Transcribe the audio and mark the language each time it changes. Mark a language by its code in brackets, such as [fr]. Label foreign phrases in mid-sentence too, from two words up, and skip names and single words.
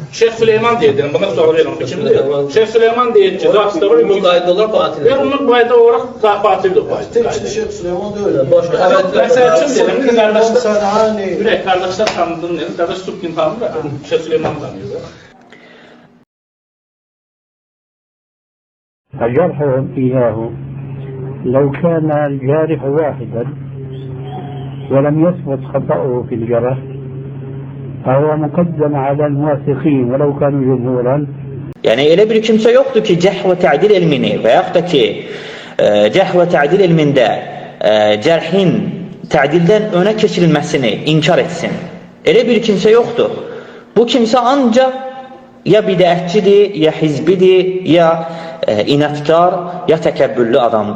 [az] Şeyx Süleyman deyir, bana sual verir, kimdir? Şeyx Süleyman deyir ki, Rafisdə var, bunun qayda olaraq batildir. Və bunun qayda olaraq batildir. Təkcə Şeyx Süleyman deyil. Başqa Məsələ üçün deyirəm ki, qardaşlar qardaşlar tanıdığını, qardaş Subkin tanıdır və Şeyx Süleyman tanıyır. [ar] فجرحهم إياه لو كان الجارح واحدا ولم يثبت خطأه في الجرح فهو مقدم على الموثقين ولو كانوا جمهورا. [az] Yəni elə bir kimsə yoxdur ki, [ar] جرح وتعديل [az] elmini və yaxud da ki, [ar] جرح وتعديل [az] elmində cərhin tə'dildən önə keçirilməsini inkar etsin. Elə bir kimsə yoxdur. Bu kimsə ancaq ya bidətçidir, ya hizbidir, ya inətkar, ya təkəbbürlü adamdır.